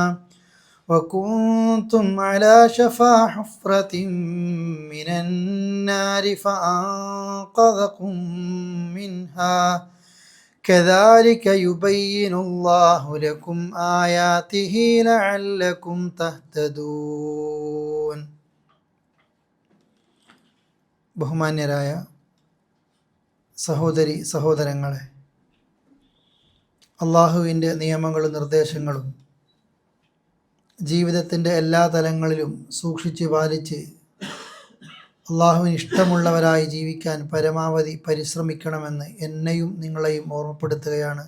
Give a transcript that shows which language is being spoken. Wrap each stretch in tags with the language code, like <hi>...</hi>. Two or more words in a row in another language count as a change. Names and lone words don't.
<ar>وكنتم على شفا حفرة من النار فأنقذكم منها كذلك يبين الله لكم آياته لعلكم تهتدون.</ar> <ml>ബഹുമാന്യരായ സഹോദരി സഹോദരങ്ങളെ, അള്ളാഹുവിൻ്റെ നിയമങ്ങളും നിർദ്ദേശങ്ങളും ജീവിതത്തിൻ്റെ എല്ലാ തലങ്ങളിലും സൂക്ഷിച്ച് പാലിച്ച് അള്ളാഹുവിന് ഇഷ്ടമുള്ളവരായി ജീവിക്കാൻ പരമാവധി പരിശ്രമിക്കണമെന്ന് എന്നെയും നിങ്ങളെയും ഓർമ്മപ്പെടുത്തുകയാണ്.</ml>